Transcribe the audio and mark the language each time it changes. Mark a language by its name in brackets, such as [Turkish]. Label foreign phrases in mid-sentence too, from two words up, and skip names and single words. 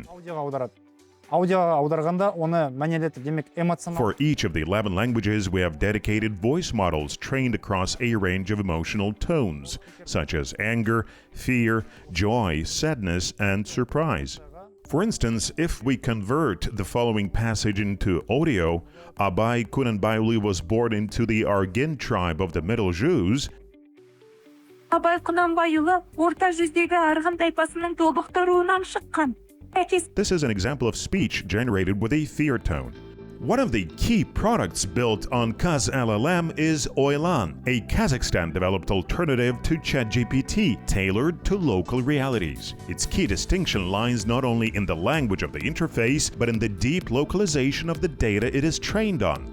[English] For each of the 11 languages, we have dedicated voice models trained across a range of emotional tones, such as anger, fear, joy, sadness, and surprise. For instance, if we convert the following passage into audio, Abay Kunanbayuli was born into the Argin tribe of the Middle Jews. [Kazakh] Абай Құнанбайұлы орта жүздегі арғын тайпасының тобықтыруынан шыққан. [English] This is an example of speech generated with a fear tone. One of the key products built on Kaz LLM is Oylan, a Kazakhstan-developed alternative to ChatGPT tailored to local realities. Its key distinction lies not only in the language of the interface, but in the deep localization of the data it is trained on.